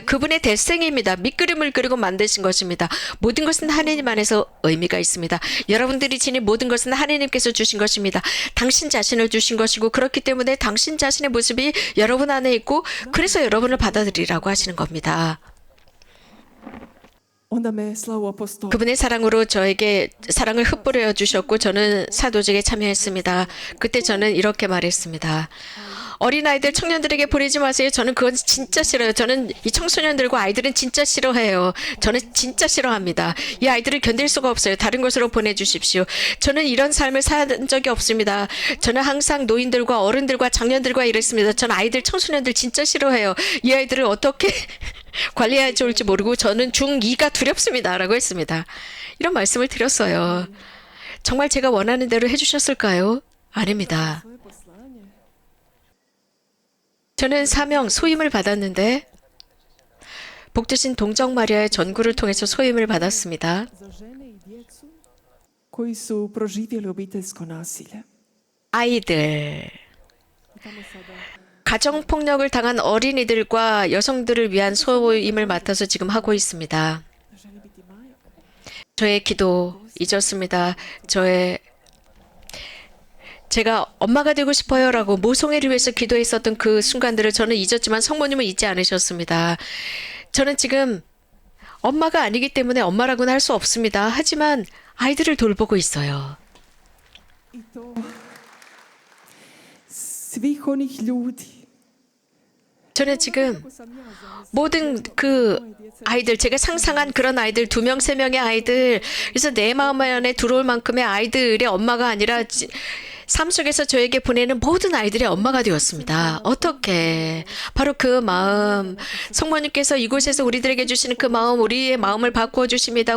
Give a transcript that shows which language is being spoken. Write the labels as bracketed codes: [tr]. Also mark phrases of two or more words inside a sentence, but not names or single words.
[ko] 그분의 대생입니다. 밑그림을 그리고 만드신 것입니다. 모든 것은 하나님 안에서 의미가 있습니다. 여러분들이 지닌 모든 것은 하나님께서 주신 것입니다. 당신 자신을 주신 것이고 그렇기 때문에 당신 자신의 모습이 여러분 안에 있고 그래서 여러분을 받아들이라고 하시는 겁니다. [hr] Onda me slavu apostol. [ko] 그분의 사랑으로 저에게 사랑을 흩뿌려 주셨고 저는 사도직에 참여했습니다. 그때 저는 이렇게 말했습니다. 어린아이들, 청년들에게 보내지 마세요. 저는 그건 진짜 싫어요. 저는 이 청소년들과 아이들은 진짜 싫어해요. 저는 진짜 싫어합니다. 이 아이들을 견딜 수가 없어요. 다른 곳으로 보내주십시오. 저는 이런 삶을 산 적이 없습니다. 저는 항상 노인들과 어른들과 장년들과 이랬습니다. 저는 아이들, 청소년들 진짜 싫어해요. 이 아이들을 어떻게 관리해야 좋을지 모르고 저는 중2가 두렵습니다. 라고 했습니다. 이런 말씀을 드렸어요. 정말 제가 원하는 대로 해주셨을까요? 아닙니다. [hr] Svoje poslanje. [ko] 저는 사명, 소임을 받았는데 복되신 동정 마리아의 전구를 통해서 소임을 받았습니다. [hr] Za žene i djecu koji su proživjeli obiteljsko nasilje. [ko] 아이들, [hr] I tamo sada [ko] 가정폭력을 당한 어린이들과 여성들을 위한 소임을 맡아서 지금 하고 있습니다. [hr] želi biti majka. [ko] 저의 기도 잊었습니다. 제가 엄마가 되고 싶어요라고 모성애를 위해서 기도했었던 그 순간들을 저는 잊었지만 성모님은 잊지 않으셨습니다. 저는 지금 엄마가 아니기 때문에 엄마라고는 할 수 없습니다. 하지만 아이들을 돌보고 있어요. [hr] I to svih onih ljudi. [ko] 저는 지금 [hr] Kako sam ja zamislila. [ko] 모든 그 아이들, 제가 상상한 그런 아이들, 2명, 3명의 아이들, 그래서 내 마음 안에 들어올 만큼의 아이들의 엄마가 아니라 삶 속에서 저에게 보내는 모든 아이들의 엄마가 되었습니다. 어떻게? 바로 그 마음, 성모님께서 이곳에서 우리들에게 주시는 그 마음, 우리의 마음을 바꾸어 주십니다.